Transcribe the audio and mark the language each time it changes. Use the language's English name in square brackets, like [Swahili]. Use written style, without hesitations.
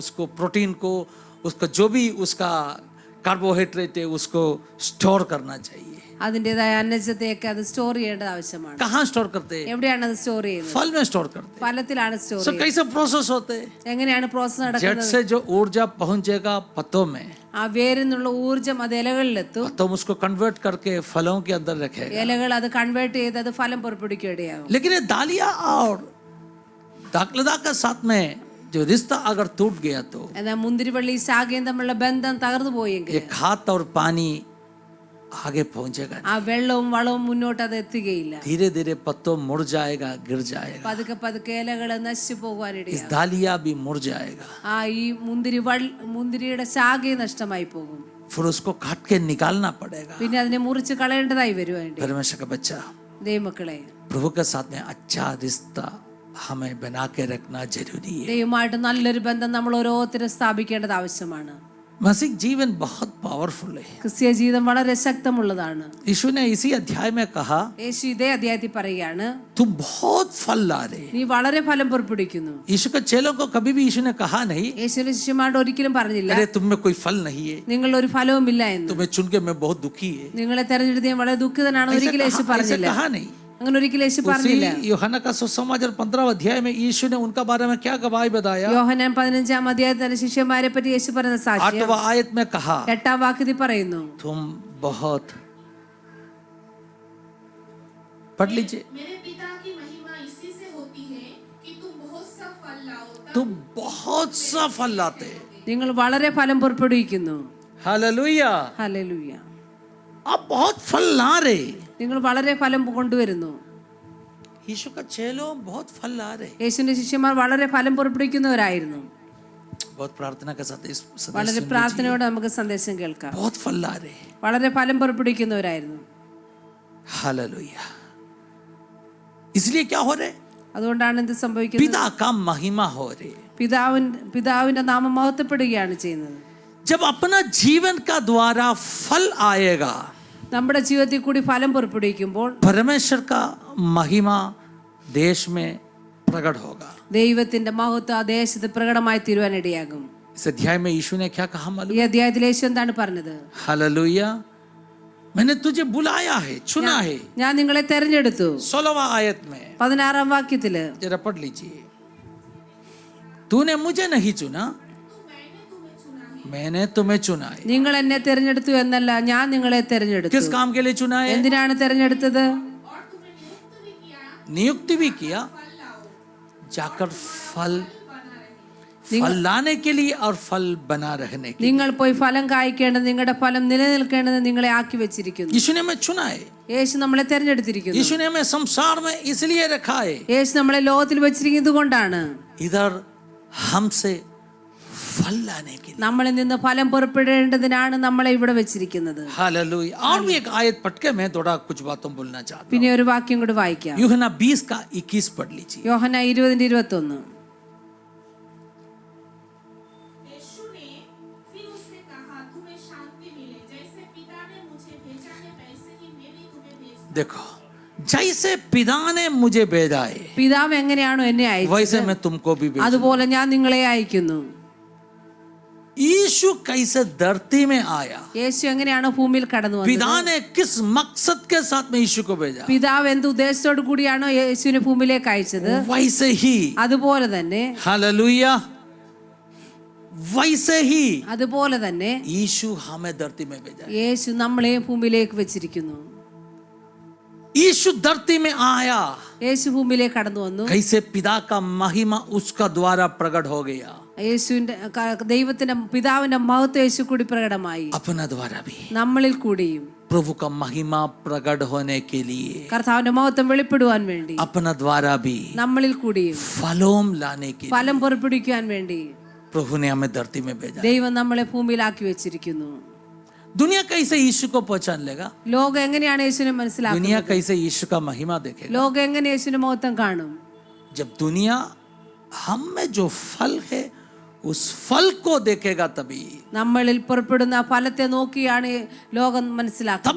[Hindi] उसको प्रोटीन को, उसका जो भी उसका कार्बोहाइड्रेट है उसको स्टोर करना चाहिए। [Malayalam] അതിൻ്റെതായ അന്നജത്തെയൊക്കെ അത് സ്റ്റോർ ചെയ്യേണ്ടത് ആവശ്യമാണ്. [Hindi] कहाँ स्टोर करते हैं? [Malayalam] എവിടെയാണ് അത് സ്റ്റോർ ചെയ്യുന്നത്? [Hindi] फल में स्टोर करते हैं। [Malayalam] ഫലത്തിലാണ് സ്റ്റോർ [English] सो [Malayalam] ചെയ്യുന്നത്. [Hindi] कैसे प्रोसेस होते हैं? [Malayalam] എങ്ങനെയാണ് പ്രോസസ്സ് [Hindi] जड़ [Malayalam] നടക്കുന്നത്? [Hindi] से जो ऊर्जा पहुंचेगा पत्तों में, [Malayalam] ആ വേരിൽ നിന്നുള്ള ഊർജം അത് ഇലകളിലെത്തും. [Hindi] पत्तों उसको कन्वर्ट करके फलों के अंदर रखेगा। [Malayalam] ഇലകൾ അത് കൺവേർട്ട് ചെയ്ത് അത് ഫലം പുറപ്പെടുവിക്കുകയാകും. [Hindi] लेकिन ये दालिया और दाखलता के साथ में जो रिश्ता अगर टूट गया तो [Malayalam] എന്നാൽ മുന്തിരിവള്ളി ശാഖയും തമ്മിലുള്ള ബന്ധം തകർന്നു പോയെങ്കിൽ [Hindi] ये खाद और पानी आगे पहुंचेगा, [Malayalam] ആ വെള്ളവും വളവും മുന്നോട്ട് അത് എത്തുകയില്ല. [Hindi] धीरे धीरे पत्तों मुड़ जाएगा, गिर जाएगा, [Malayalam] പതുക്കെ പതുക്കെ ഇലകൾ നശിച്ചു [Hindi] इस [Malayalam] പോകാനിടയാകും. [Hindi] दालिया भी मुड़ जाएगा, [Malayalam] ആ ഈ മുന്തിരിയുടെ ശാഖയും നഷ്ടമായി പോകും. [Hindi] फिर उसको काट के निकालना पड़ेगा। [Malayalam] പിന്നെ അതിനെ മുറിച്ച് കളയേണ്ടതായി വരും. അതിന്റെ [Hindi] परमेश्वर का बच्चा, [Malayalam] ദൈവമക്കളെ, [Hindi] प्रभु के साथ में अच्छा रिश्ता हमें बना के रखना जरूरी है। [Malayalam] ദൈവമായിട്ട് നല്ലൊരു ബന്ധം നമ്മൾ ഓരോരുത്തരും സ്ഥാപിക്കേണ്ടത് ആവശ്യമാണ്. [Hindi] मसीह जीवन बहुत पावरफुल है। [Malayalam] ക്രിസ്തീയ ജീവിതം വളരെ ശക്തമുള്ളതാണ്. [Hindi] यीशु ने इसी अध्याय में कहा, [Malayalam] യേശു ഇതേ അധ്യായത്തിൽ പറയുകയാണ്, [Hindi] तुम बहुत फल ला रहे। [Malayalam] നീ വളരെ ഫലം പുറപ്പെടുവിക്കുന്നു. [Hindi] यीशु के चेलों को कभी भी यीशु ने कहा नहीं, [Malayalam] യേശുവിന്റെ ശിഷ്യന്മാരോട് ഒരിക്കലും പറഞ്ഞില്ല, [Hindi] अरे तुम में कोई फल नहीं है, [Malayalam] നിങ്ങൾ ഒരു ഫലവും ഇല്ല എന്ന്. [Hindi] तुम्हें चुन के मैं बहुत दुखी है। [Malayalam] നിങ്ങളെ തെരഞ്ഞെടുത്ത് ഞാൻ വളരെ ദുഃഖിതനാണ് ഒരിക്കലും യേശു [Hindi] ऐसे [Malayalam] പറഞ്ഞില്ല. [Hindi] कहा नहीं। [Malayalam] അങ്ങനെ ഒരിക്കലും യേശു പറഞ്ഞില്ല. [Hindi] यूहन्ना का सुसमाचार 15 अध्याय में यीशु ने उनका बारे में क्या गवाही बताया? [Malayalam] യോഹന്നാൻ 15-ാം അധ്യായത്തിൽ തന്റെ ശിഷ്യന്മാരെ പറ്റി യേശു പറയുന്ന സാക്ഷ്യം [Hindi] 8वां आयत में कहा, [Malayalam] 8-ാം വാക്യത്തിൽ പറയുന്നു, [Hindi] तुम बहुत, पढ़ लीजिए, मेरे पिता की महिमा इसी से होती है कि तुम बहुत सा फल लाओ, तुम बहुत सा फल लाते। [Malayalam] നിങ്ങൾ വളരെ ഫലം പുറപ്പെടുവിക്കുന്നു. [Hindi] Hallelujah, [Malayalam] hallelujah. [Hindi] आप बहुत फल ला रहे। [Malayalam] നിങ്ങൾ വളരെ ഫലം കൊണ്ടുവരുന്നു. [Hindi] यीशु का चेलों बहुत फल ला रहे। [Malayalam] യേശുവിന്റെ ശിഷ്യന്മാർ വളരെ ഫലം പുറപ്പെടുവിക്കുന്നവരായിരുന്നു. [Hindi] बहुत प्रार्थना के साथ इस संदेश [Malayalam] വളരെ [Hindi] सुन [Malayalam] പ്രാർത്ഥനയോടെ നമുക്ക് സന്ദേശം കേൾക്കാം. [Hindi] बहुत फल ला रहे। [Malayalam] വളരെ ഫലം പുറപ്പെടുവിക്കുന്നവരായിരുന്നു. [Hindi] हालेलुया। इसलिए क्या हो रहे? [Malayalam] അതുകൊണ്ടാണ് എന്ത് സംഭവിക്കുന്നത്? [Hindi] पिता का महिमा हो रहे। [Malayalam] പിതാവിന്റെ നാമം മഹത്വപ്പെടുകയാണ് ചെയ്യുന്നത്. [Hindi] जब अपना जीवन का द्वारा फल आएगा, [Malayalam] നമ്മുടെ ജീവിതത്തിൽ കൂടി ഫലം പുറപ്പെടുവിക്കുമ്പോൾ [Hindi] परमेश्वर का महिमा देश में प्रकट होगा। [Malayalam] ദൈവത്തിന്റെ മഹത്വം ആ ദേശത്ത് പ്രകടമായി തീരുവാനിടയാകും. [Hindi] इस अध्याय में यीशु ने क्या कहा मालूम? [Malayalam] ഈ അധ്യായത്തിൽ യേശു എന്താണ് പറഞ്ഞത്? [Hindi] हालेलुया, मैंने तुझे बुलाया है, चुना है। [Malayalam] ഞാൻ നിങ്ങളെ തെരഞ്ഞെടുത്തു. [Hindi] 16वां आयत में [Malayalam] 16-ാം വാക്യത്തില് [Hindi] जरा पढ़ लीजिए, तूने मुझे नहीं चुना, मैंने तुम्हें चुना है। [Malayalam] നിങ്ങൾ എന്നെ തെരഞ്ഞെടുത്തു എന്നല്ല, ഞാൻ നിങ്ങളെ തെരഞ്ഞെടുത്തു. [Hindi] किस काम के लिए चुना है? [Malayalam] എന്തിനാണ് തെരഞ്ഞെടുത്തത്? [Hindi] नियुक्ति भी किया, जाकर फल लाने के लिए और फल बना रहने के लिए। [Malayalam] നിങ്ങൾ പോയി ഫലം കായ്ക്കേണ്ടത്, നിങ്ങളുടെ ഫലം നിലനിൽക്കേണ്ടത് നിങ്ങളെ ആക്കി വെച്ചിരിക്കുന്നു. [Hindi] यीशु ने हमें चुना है, [Malayalam] യേശു നമ്മളെ തെരഞ്ഞെടുത്തിരിക്കുന്നു. [Hindi] यीशु ने हमें संसार में इसलिए रखा है, [Malayalam] യേശു നമ്മളെ ലോകത്തിൽ വെച്ചിരിക്കുന്നത് കൊണ്ടാണ് [Hindi] इधर हमसे फल लाने के लिए। [Malayalam] നമ്മളിൽ നിന്ന് ഫലം പുറപ്പെടേണ്ടതിനാണ് നമ്മളെ ഇവിടെ വെച്ചിരിക്കുന്നത്. [Hindi] हालेलुया। और भी एक आयत पढ़ के मैं थोड़ा कुछ बातों बोलना चाहता [Malayalam] പിന്നെ ഒരു വാക്യം കൂടി വായിക്കാം. [Hindi] हूँ। यूहन्ना 20 का 21 पढ़ लीजिए। [Malayalam] യോഹന്നാൻ 20-21. [Hindi] यीशु ने फिर उससे कहा, तुम्हें शांति मिले, जैसे पिता ने मुझे भेजा है वैसे ही मैं भी तुम्हें भेजता हूं। देखो, जैसे पिता ने मुझे भेजा है [Malayalam] പിതാവ് എങ്ങനെയാണോ എന്നെ അയച്ചത് [Hindi] वैसे मैं तुमको भी भेजूं। [Malayalam] അതുപോലെ ഞാൻ നിങ്ങളെ അയക്കുന്നു. [Hindi] यीशु कैसे धरती में आया, [Malayalam] യേശു എങ്ങനെയാണോ ഭൂമിയിൽ കടന്നു വന്നത്, [Hindi] पिता ने किस मकसद के साथ में यीशु को भेजा, [Malayalam] പിതാവ് എന്ത് ഉദ്ദേശത്തോടു കൂടിയാണോ യേശുവിനെ ഭൂമിയിലേക്ക് അയച്ചത്, [Hindi] वैसे ही [Malayalam] അതുപോലെ തന്നെ [Hindi] हालेलुया, वैसे ही [Malayalam] അതുപോലെ തന്നെ [Hindi] यीशु हमें धरती में भेजा। [Malayalam] യേശു നമ്മളെ ഭൂമിയിലേക്ക് വെച്ചിരിക്കുന്നു. [Hindi] यीशु धरती में आया, [Malayalam] യേശു ഭൂമിയിലേക്ക് കടന്നു വന്നു. [Hindi] कैसे पिता का महिमा उसका द्वारा प्रकट हो गया, [Malayalam] യേശുവിന്റെ ദൈവത്തിന്റെ പിതാവിന്റെ മഹത്വം യേശു കൂടി പ്രകടമായി, [Hindi] अपना द्वारा भी [Malayalam] നമ്മളിൽ കൂടിയും [Hindi] प्रभु का महिमा प्रकट होने के लिए, [Malayalam] കർത്താവിന്റെ മഹത്വം വെളിപ്പെടുവാൻ വേണ്ടി [Hindi] अपना द्वारा भी [Malayalam] നമ്മളിൽ കൂടിയും [Hindi] फलों लाने के लिए [Malayalam] ഫലം പുറപ്പെടുവിക്കാൻ വേണ്ടി [Hindi] प्रभु ने हमें धरती में भेजा। [Malayalam] ദൈവം നമ്മളെ ഭൂമിയിലാക്കി വെച്ചിരിക്കുന്നു. [Hindi] दुनिया कैसे यीशु को पहचान लेगा, [Malayalam] ലോകം എങ്ങനെയാണ് യേശുവിനെ മനസ്സിലാക്കുന്നത്, [Hindi] दुनिया कैसे यीशु का महिमा देखेगा, [Malayalam] ലോകം എങ്ങനെ യേശുവിന്റെ മഹത്വം കാണും, [Hindi] जब दुनिया हम में जो फल है उस फल को देखेगा तभी [Malayalam] നമ്മളിൽ പുറപ്പെടുന്ന ഫലത്തെ നോക്കിയാണ് ലോകം മനസ്സിലാക്കുന്നത്.